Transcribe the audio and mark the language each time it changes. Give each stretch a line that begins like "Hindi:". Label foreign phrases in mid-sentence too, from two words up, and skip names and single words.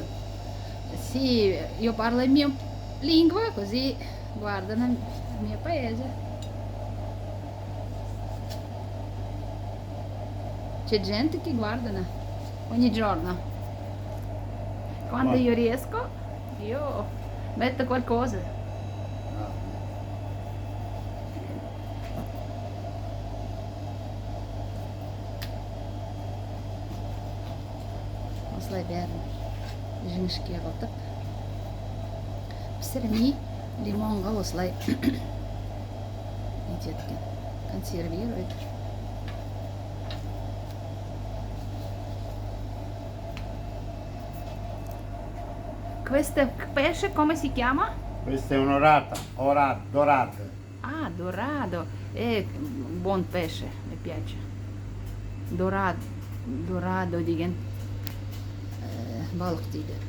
Italian: Sì, io parlo il mio lingua, così guardano il mio paese. C'è gente che guardano ogni giorno. Quando io riesco, io metto qualcosa.
Kazakh: Осылай бәрін жіңішке қылтып пісірмей лимонға осылай нетеді, консервирует.
Italian: Questo pesce come si chiama? Questa è un'orata, dorata. Dorado. Buon pesce, mi piace.
Kazakh: Dorado деген балық дейді.